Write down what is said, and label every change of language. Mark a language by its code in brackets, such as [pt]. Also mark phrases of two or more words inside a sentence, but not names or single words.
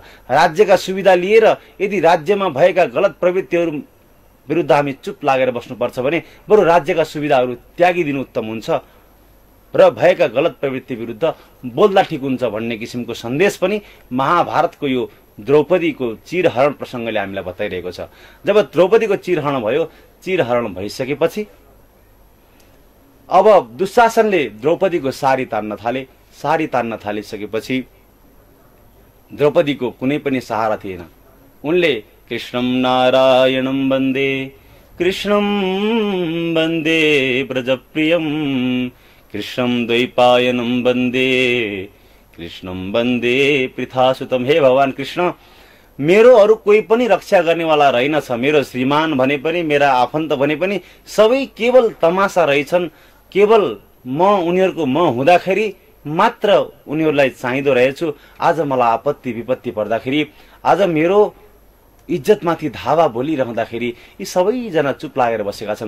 [ne] राज्यका सुविधा लिएर यदि राज्यमा भएका गलत प्रवृत्तिहरू विरुद्ध हामी चुप लागेर बस्नुपर्छ भने बरु राज्यका सुविधाहरू त्यागिदिनु उत्तम हुन्छ र भएका गलत प्रवृत्ति विरुद्ध बोल्दा ठिक हुन्छ भन्ने किसिमको सन्देश पनि महाभारतको यो द्रौपदीको चिरहरण प्रसङ्गले हामीलाई बताइरहेको छ। जब द्रौपदीको चिरहरण भयो, चिरहरण भइसकेपछि अब दुशासनले द्रौपदीको सारी तान्न थाले। सारी तान्न थालिसकेपछि द्रौपदीको कुनै पनि सहारा थिएन। [sa] उनले कृष्णं नारायणं वन्दे, कृष्णं वन्दे ब्रजप्रियं, कृष्णं द्वैपायनं वन्दे, कृष्णं वन्दे पृथासुतम। [ne] हे भगवान कृष्ण, मेरो अरू कोही पनि रक्षा गर्नेवाला रहेनछ। मेरो श्रीमान भने पनि, मेरा आफन्त भने पनि सबै केवल तमासा रहेछन्। केवल म उनीहरूको म हुँदाखेरि मात्र उनीहरूलाई चाहिँदो रहेछु। आज मलाई आपत्ति विपत्ति पर्दाखेरि, आज मेरो इज्जतमाथि धावा बोलिरहँदाखेरि यी सबैजना चुप लागेर बसेका छन्।